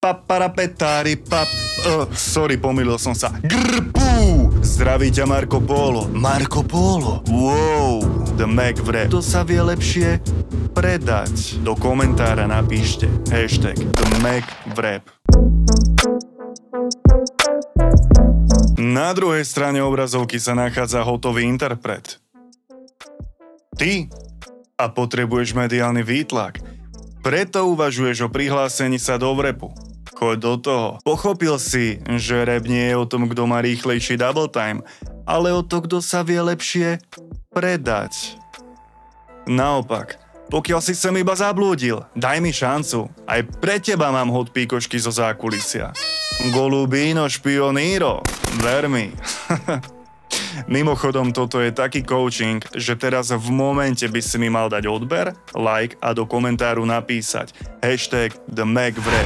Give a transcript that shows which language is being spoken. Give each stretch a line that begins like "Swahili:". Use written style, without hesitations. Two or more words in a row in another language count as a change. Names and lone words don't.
Slovak: Paparapetári pap... sorry, pomýlil som sa. Grpú! Zdraví ťa Marco Polo. Marco Polo? Wow! The Mac Wrap. To sa vie lepšie predať. Do komentára napíšte hashtag The Mac Wrap. Na druhej strane obrazovky sa nachádza hotový interpret. Ty a potrebuješ mediálny výtlak. Preto uvažuješ o prihlásení sa do vrepu. Choď do toho. Pochopil si, že rap nie je o tom, kto má rýchlejší
English: double time,
Slovak: ale o to, kto sa vie lepšie predať. Naopak, pokiaľ si sem iba zablúdil, daj mi šancu. Aj pre teba mám hot píkošky zo zákulisia. Golubino špioníro. Ver mi. Mimochodom, toto je taký coaching, že teraz v momente by si mi mal dať odber, like a do komentáru napísať hashtag The Mac Wrap.